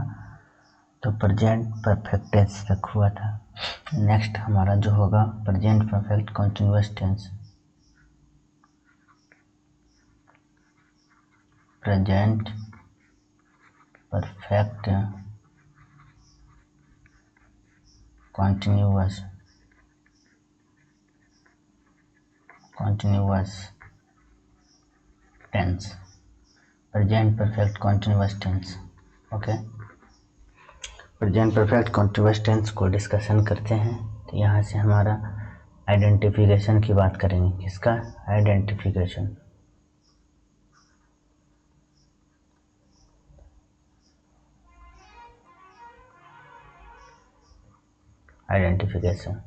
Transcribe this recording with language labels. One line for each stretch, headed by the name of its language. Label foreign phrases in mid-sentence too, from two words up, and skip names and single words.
Hindi: तो
English: present perfect tense
Hindi: तक हुआ था।
English: नेक्स्ट
Hindi: हमारा जो होगा
English: present perfect continuous tense. present perfect continuous tense, present perfect continuous tense। OK, present perfect continuous tense
Hindi: को डिस्कशन करते हैं। तो यहाँ से हमारा आइडेंटिफिकेशन की बात करेंगे। किसका आइडेंटिफिकेशन? आइडेंटिफिकेशन।